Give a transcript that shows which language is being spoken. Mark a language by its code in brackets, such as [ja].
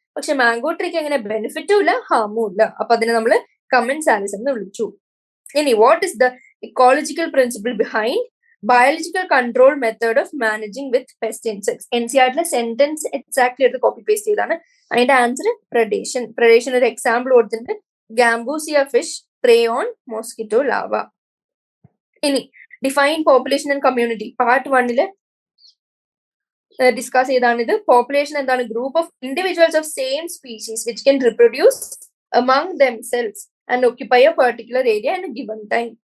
[ml] പക്ഷെ മാംഗോ ട്രീക്ക് എങ്ങനെ ബെനിഫിറ്റും ഇല്ല ഹാമും ഇല്ല. അപ്പൊ അതിനെ നമ്മൾ കമന്റ്സ് ആൻസർ എന്ന് വിളിച്ചു. [en] ഇനി what is the ecological principle behind biological control method of managing with pest insects? [ml] NCERT sentence exactly എടുത്ത് കോപ്പി പേസ്റ്റ് ചെയ്താണ്. അതിന്റെ ആൻസർ പ്രഡേഷൻ. പ്രഡേഷൻ ഒരു എക്സാമ്പിൾ കൊടുത്തിട്ടുണ്ട്. [en] Gambusia fish prey on mosquito larva. ഇനി define population and community part 1 discuss [ml] ചെയ്താണിത്. Population എന്താണ്? [en] Group of individuals of same species which can reproduce among themselves and occupy a particular area at a given time.